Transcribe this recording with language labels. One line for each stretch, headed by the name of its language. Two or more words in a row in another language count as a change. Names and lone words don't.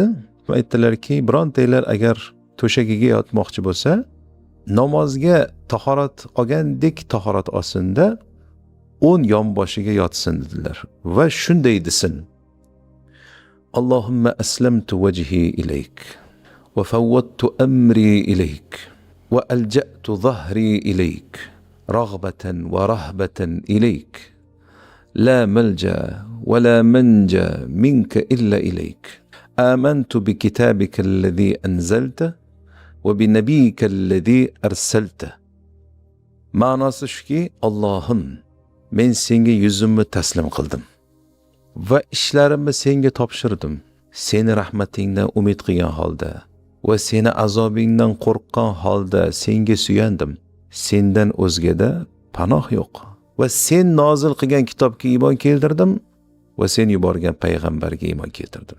Uzbek: Aytdilarki, birontanglar agar to'shagiga yotmoqchi bo'lsa, namozga tahorat olgandek tahorat olsinda, 10 yonboshiga yotsin dedilar. Va shunday desin:
Arabic: اللهم أسلمت وجهي إليك وفوضت أمري إليك وألجأت ظهري إليك رغبة ورهبة إليك لا ملجأ ولا منجا منك إلا إليك آمنت بكتابك الذي أنزلت وبنبيك الذي أرسلت.
Uzbek: Ma'nosi shuki, Allohim, men senga yuzimni taslim qildim va ishlarimni senga topshirdim. Seni rahmatingdan umid qilgan holda va seni azobingdan qo'rqqan holda senga suyandim. Sendan o'zgada panoh yo'q. Va sen nozil qilgan kitobga iymon keltirdim va sen yuborgan payg'ambarga iymon keltirdim.